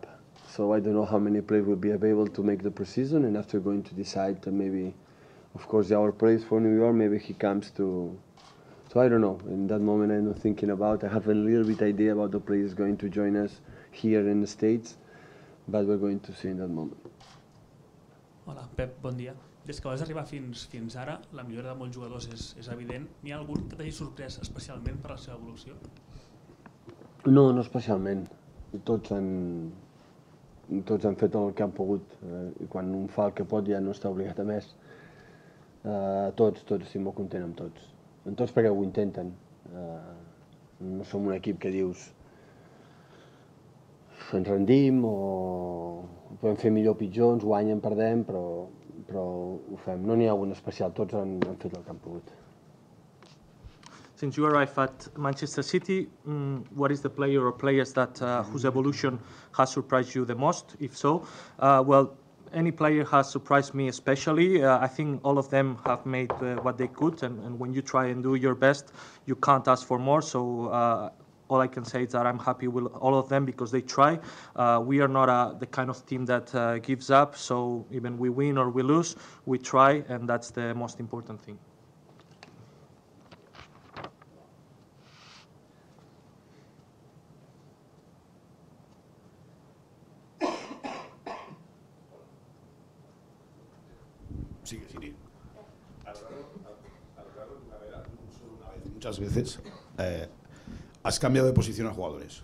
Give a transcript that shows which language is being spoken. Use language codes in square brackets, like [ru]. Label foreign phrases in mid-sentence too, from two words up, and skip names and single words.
[en] So I don't know how many players will be able to make the preseason, and after going to decide maybe, of course, our players for New York, maybe he comes to. So I don't know. In that moment, I'm not thinking about. I have a little bit idea about the players going to join us here in the States, but we're going to see in that moment. [ca] Hola, Pep, bon dia. Des que vas arribar fins ara, la millora de molts jugadors és evident. N'hi ha algun que t'hagi sorprès especialment per la seva evolució? No especialment. Tots tots han fet el que han pogut, i quan un fa el que pot ja no està obligat a més. Tots estic molt content amb tots perquè ho intenten. No som un equip que dius ens rendim o podem fer millor o pitjor, ens guanyen, perdem, però ho fem. No n'hi ha un especial, tots han fet el que han pogut. [en] Since you arrived at Manchester City, what is the player or players that whose evolution has surprised you the most? If so, well, any player has surprised me especially. I think all of them have made what they could, and when you try and do your best, you can't ask for more. So all I can say is that I'm happy with all of them because they try. We are not the kind of team that gives up. So even we win or we lose, we try, and that's the most important thing. [es] Sigue. Muchas veces has cambiado de posición a jugadores.